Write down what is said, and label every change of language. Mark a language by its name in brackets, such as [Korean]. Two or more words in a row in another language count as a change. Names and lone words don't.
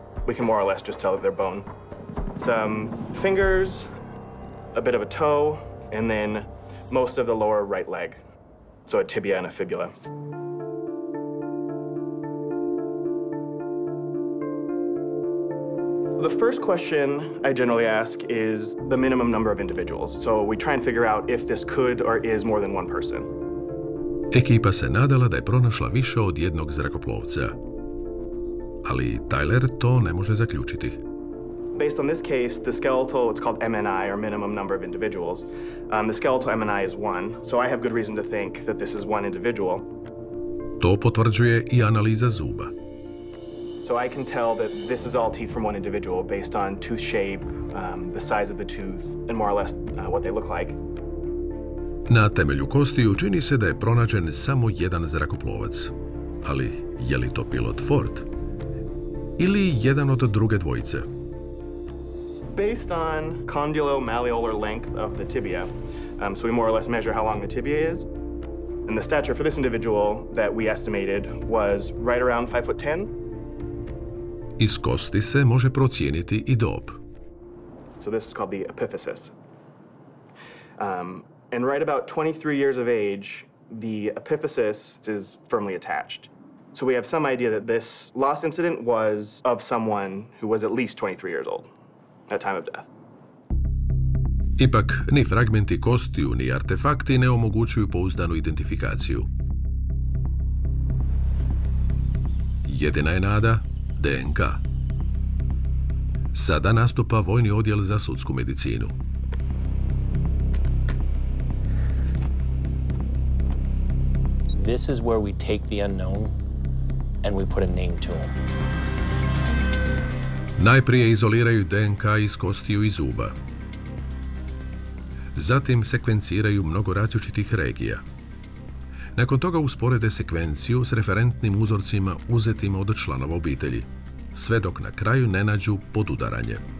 [English] We can more or less just tell that they're bone. Some fingers, a bit of a toe, and then most of the lower right leg, so a tibia and a fibula. The first question I generally ask is the minimum number of individuals. So we try and figure out if this could or is more than one person. [Croatian] Ekipa se nadala da je pronašla više od jednog zrakoplovca. Ali Tyler to ne može zaključiti. [English] Based on this case, the skeletal, it's called MNI, or minimum number of individuals. The skeletal MNI is 1, so I have good reason to think that this is one individual. [Croatian] To potvrđuje i analiza zuba. [English] So I can tell that this is all teeth from one individual based on tooth shape, the size of the tooth, and more or less what they look like. [Croatian] Na temelju kostiju čini se da je pronađen samo jedan zrakoplovac. Ali je li to pilot Ford? Ili jedan od druge dvojice? [English] Based on condylo-malleolar length of the tibia, so we more or less measure how long the tibia is. And the stature for this individual that we estimated was right around 5'10". [Croatian] Iz kosti se može procijeniti i dob. [English] So this is called the epiphysis. And right about 23 years of age, the epiphysis is firmly attached. So we have some idea that this loss incident was of someone who was at least 23 years old at time of death. [Croatian] Ipak, ni fragmenti kostiju, ni artefakti ne omogućuju pouzdanu identifikaciju. Jedina je nada DNK. Sada nastupa vojni odjel za sudsku medicinu. [English] This is where we take the unknown and we put a name to him. [Croatian] Najprije izoliraju DNK iz kostiju i zuba. Zatim sekvenciraju mnogo različitih regija. Nakon toga usporede sekvenciju s referentnim uzorcima uzetim od članova obitelji, sve dok na kraju ne nađu podudaranje.